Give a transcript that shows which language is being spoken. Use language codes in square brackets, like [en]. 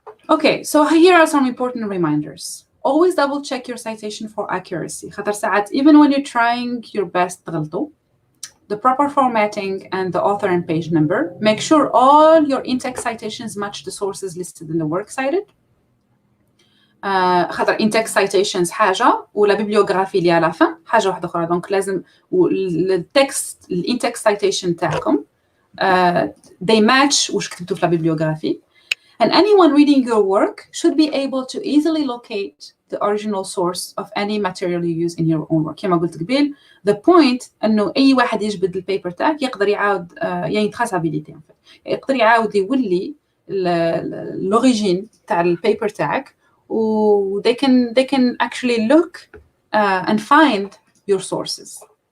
[en] Okay, so here are some important reminders. Always double check your citation for accuracy. [ar] خاطر ساعات [en] even when you're trying your best [ar] تغلطوا. [en] The proper formatting and the author and page number. Make sure all your in-text citations match the sources listed in the works cited. [ar] خاطر [en] in-text citations [ar] حاجة ولا bibliography اللي على fin حاجة واحدة أخرى. دونك لازم التكست [en] in-text citation [ar] تاعكم [en] they match [ar] وش كتبتوا في bibliography. [en] And anyone reading your work should be able to easily locate the original source of any material you use in your own work. [ar] كما قلت قبل, [en] the point [ar] أنه أي واحد يجبد البيبر تاعك يقدر يعاود يعني traçabilité يقدر يعاود يولي l'origine تاع البيبر تاعك, و [en] they can actually look and find your sources.